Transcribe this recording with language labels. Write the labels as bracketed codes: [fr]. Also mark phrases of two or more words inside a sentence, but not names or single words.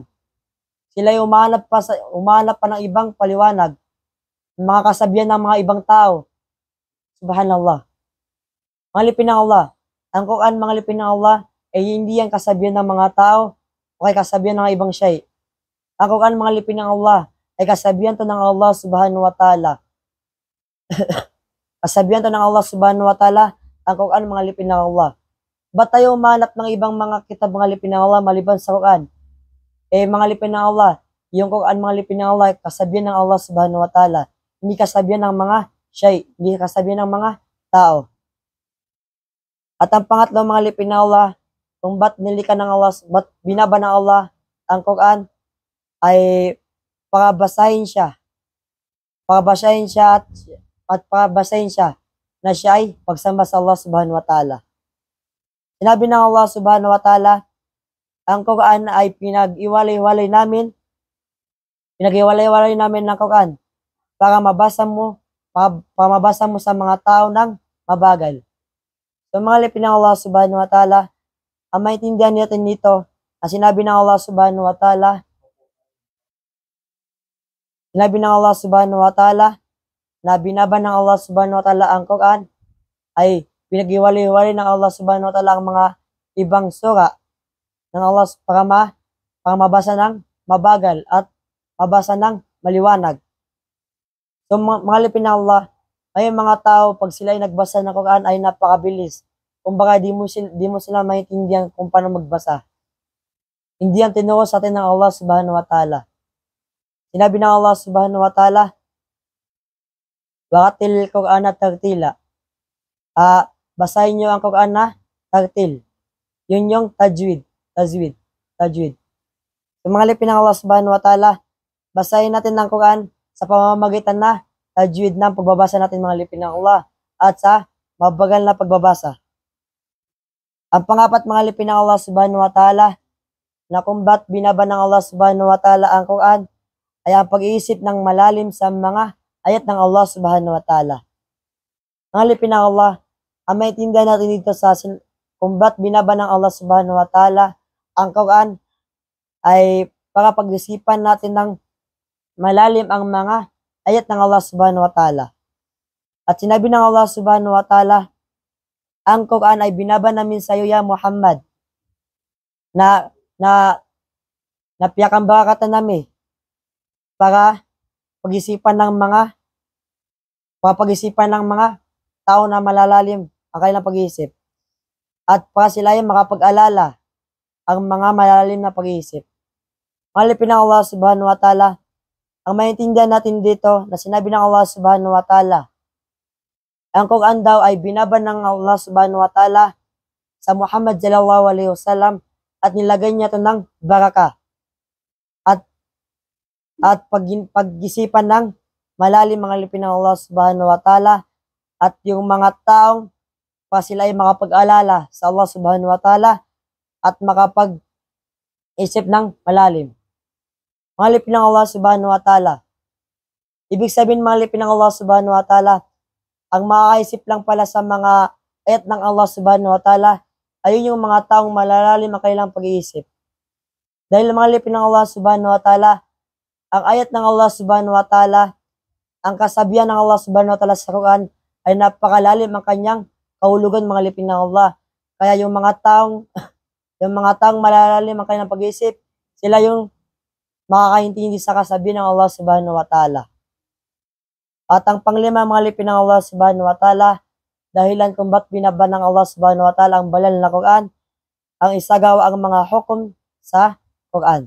[tl] Sila yung umahanap pa ng ibang paliwanag, mga kasabihan ng mga ibang tao. Subhanallah. Mga lipin ng Allah, ang Quran mga lipin ng Allah, ay hindi yan kasabihan ng mga tao o kay kasabihan ng ibang shay. Ang Quran mga lipin ng Allah, ay kasabihan to ng Allah [ar] سبحانه وتعالى. [tl] Kasabihan to ng Allah [ar] سبحانه وتعالى, [tl] ang Quran mga lipin ng Allah. Ba't tayo umanap ng ibang mga kitab mga lipin ng Allah maliban sa Quran? Mga lipin ng Allah, yung Quran mga lipin ng Allah, kasabihan ng Allah subhanahu wa ta'ala. Hindi kasabihan ng mga shay, hindi kasabihan ng mga tao. At ang pangatlo mga lipin ng Allah, kung ba't nilika ng Allah, ba't binaba ng Allah ang Quran, ay pakabasahin siya at pakabasahin siya na siya ay pagsamba sa Allah [ar] سبحانه وتعالى. [tl] Sinabi ng Allah [ar] سبحانه وتعالى, [tl] ang Quran ay pinag-iwalay-walay namin ng Quran para mabasa mo sa mga tao ng mabagal. So mga lipin ng Allah [ar] سبحانه وتعالى, [tl] ang maintindihan natin dito, ang sinabi ng Allah [ar] سبحانه وتعالى, [tl] na binaba ng Allah [ar] سبحانه وتعالى [tl] ang Quran, ay pinag-iwalay-walay ng Allah [ar] سبحانه وتعالى [tl] ang mga ibang sura ng Allah para mabasa ng mabagal at mabasa ng maliwanag. So mga lipin ng Allah, ay mga tao pag sila ay nagbasa ng Quran ay napakabilis. Kumbaga di mo sila maintindihan kung paano magbasa. Hindi ang tinuro sa atin ng Allah [ar] سبحانه وتعالى. [tl] Sinabi ng [ar] Allah سبحانه وتعالى ورتل القرآن ترتيلا. [tl] Basahin nyo ang Quran na tartil. Yun yung tajwid. So mga lipin ng Allah [ar] سبحانه وتعالى, [tl] basahin natin ang Quran sa pamamagitan na tajwid ng pagbabasa natin mga lipin ng Allah at sa mabagal na pagbabasa. Ang pangapat mga lipin ng Allah [ar] سبحانه وتعالى, [tl] na kung ba't binaba ng Allah [ar] سبحانه وتعالى [tl] ang Quran, ay ang pag-iisip ng malalim sa mga ayat ng Allah [ar] سبحانه وتعالى. [tl] Mga lipin ng Allah, ang maintindihan natin dito sa kung ba't binaba ng Allah [ar] سبحانه وتعالى [tl] ang Quran, ay para pag-isipan natin ng malalim ang mga ayat ng Allah [ar] سبحانه وتعالى. [tl] At sinabi ng Allah [ar] سبحانه وتعالى, [tl] ang Quran ay binaba namin sa iyo ya Muhammad, na napiyakang barakatan namin para pag-isipan ng mga tao na malalalim ang kanilang pag-iisip. At para sila ay makapag-alala ang mga malalalim na pag-iisip. Malipin ng Allah [ar] سبحانه وتعالى, [tl] ang maintindihan natin dito na sinabi ng Allah [ar] سبحانه وتعالى, [tl] ang Quran daw ay binaba ng Allah [ar] سبحانه وتعالى [tl] sa Muhammad [ar] صلى الله عليه وسلم [tl] at nilagay niya ito ng baraka at pag-isipan ng malalim mga lipin ng Allah [ar] سبحانه وتعالى [tl] at yung mga taong pa sila ay makapag-alala sa Allah [ar] سبحانه وتعالى [tl] at makapag-isip ng malalim. Mga lipin ng Allah [ar] سبحانه وتعالى. [tl] Ibig sabihin mga lipin ng Allah [ar] سبحانه وتعالى, [tl] ang makakaisip lang pala sa mga ayat ng Allah [ar] سبحانه وتعالى, [tl] ayun yung mga taong malalalim ang kanilang pag-iisip. Dahil mga lipin ng Allah [ar] سبحانه وتعالى, [tl] ang ayat ng Allah [ar] سبحانه وتعالى, [tl] ang kasabihan ng Allah [ar] سبحانه وتعالى [tl] sa Quran, ay napakalalim ang kanyang kahulugan mga lipin ng Allah. Kaya yung mga taong malalalim ang kanilang pag-iisip, sila yung makakaintindi sa kasabihan ng Allah [ar] سبحانه وتعالى. [tl] At ang panglima mga lipin ng Allah [ar] سبحانه وتعالى, [tl] dahilan kung ba't binaba ng Allah [ar] سبحانه وتعالى [tl] ang banal na Quran, ang isagawa ang mga hukom sa Quran.